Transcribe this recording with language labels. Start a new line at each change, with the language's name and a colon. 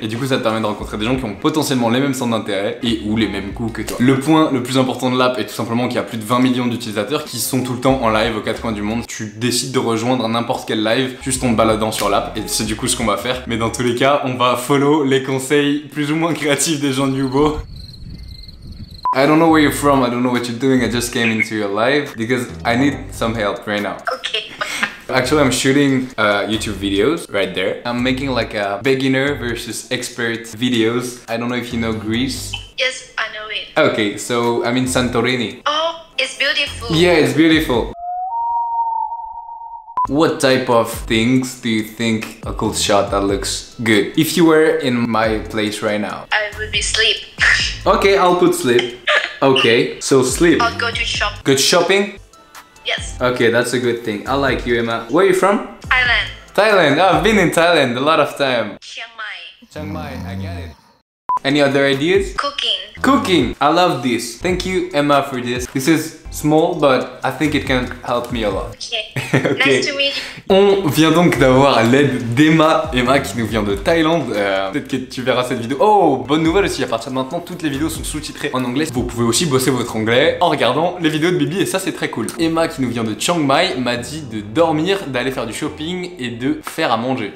French: Et du coup ça te permet de rencontrer des gens qui ont potentiellement les mêmes centres d'intérêt et ou les mêmes goûts que toi. Le point le plus important de l'app est tout simplement qu'il y a plus de 20 millions d'utilisateurs qui sont tout le temps en live aux 4 coins du monde. Tu décides de rejoindre n'importe quel live juste en te baladant sur l'app et c'est du coup ce qu'on va faire. Mais dans tous les cas, on va follow les conseils plus ou moins créatifs des gens de Yubo.
English: I don't know where you're from, I don't know what you're doing, I just came into your live because I need some help right now. Okay. Actually, I'm shooting YouTube videos right there. I'm making like a beginner versus expert videos. I don't know if you know Greece. Yes, I know it. Okay, so I'm in Santorini. Oh, it's beautiful. Yeah, it's beautiful. What type of things do you think a cool shot that looks good? If you were in my place right now. I would be sleep. Okay, I'll put sleep. Okay, so sleep. I'll go to shop. Good shopping? Yes. Okay, that's a good thing. I like you, Emma. Where are you from? Thailand. Thailand. Oh, I've been in Thailand a lot of time. Chiang Mai. Chiang Mai, I get it. Any other ideas? Cooking. Cooking. I love this. Thank you, Emma, for this. This is small, but I think it can help me a lot. Okay. Okay. Nice to meet you.
French: On vient donc d'avoir l'aide d'Emma. Emma qui nous vient de Thaïlande. Peut-être que tu verras cette vidéo. Oh, bonne nouvelle aussi, à partir de maintenant, toutes les vidéos sont sous-titrées en anglais. Vous pouvez aussi bosser votre anglais en regardant les vidéos de Bibi et ça c'est très cool. Emma qui nous vient de Chiang Mai m'a dit de dormir, d'aller faire du shopping et de faire à manger.